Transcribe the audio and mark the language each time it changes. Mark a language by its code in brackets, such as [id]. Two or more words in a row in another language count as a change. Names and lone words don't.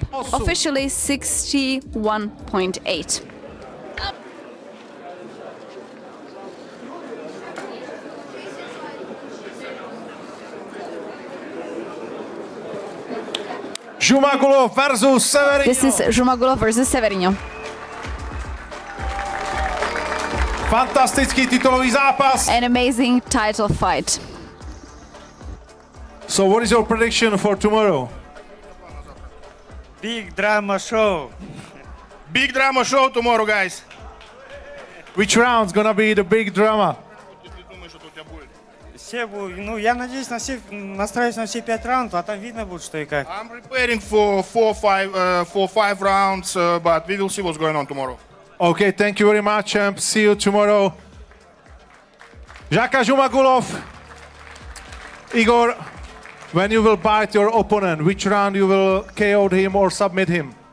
[en] Officially 61.8. ZHUMAGULOV versus Severino. This is ZHUMAGULOV versus Severino. [sk] Fantastický titulový zápas. [en] An amazing title fight. So what is your prediction for tomorrow? Big drama show. Big drama show tomorrow, guys. Which round's gonna be the big drama? [ru] Я надеюсь настраиваюсь на все 5 раундов, а там видно будет, что и как. [en] I'm preparing for 5 rounds, but we will see what's going on tomorrow. Okay, thank you very much, champ. See you tomorrow. ZHUMAGULOV, Igor, when you will bite your opponent, which round you will KO him or submit him?